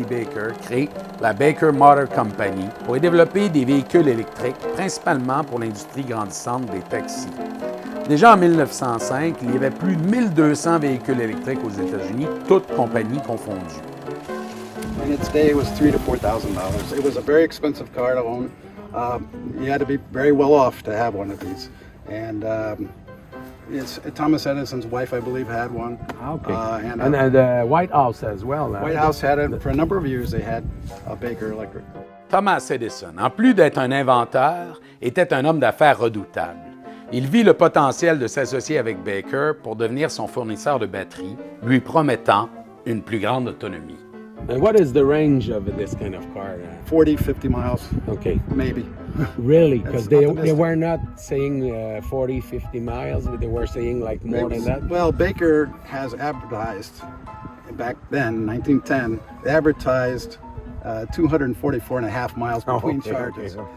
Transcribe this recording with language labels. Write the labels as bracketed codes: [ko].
[fr] Baker crée la Baker Motor Company pour y développer des véhicules électriques, principalement pour l'industrie grandissante des taxis. Déjà en 1905, il y avait plus de 1200 véhicules électriques aux États-Unis, toutes compagnies confondues. [en] In its day, it was $3,000 to $4,000. It was a very expensive car to own. You had to be very well off to have one of these. And Thomas Edison's wife, I believe, had one. Okay. And the White House as well. White House had it. For a number of years, they had a Baker Electric. [fr] Thomas Edison, en plus d'être un inventeur, était un homme d'affaires redoutable. Il vit le potentiel de s'associer avec Baker pour devenir son fournisseur de batteries, lui promettant une plus grande autonomie. [en] And what is the range of this kind of car? 40, 50 miles. Okay. Maybe. Really? Because they were not saying 40, 50 miles. They were saying like more than that? Well, Baker has advertised, back then, 1910, they advertised 244 and a half miles between charges.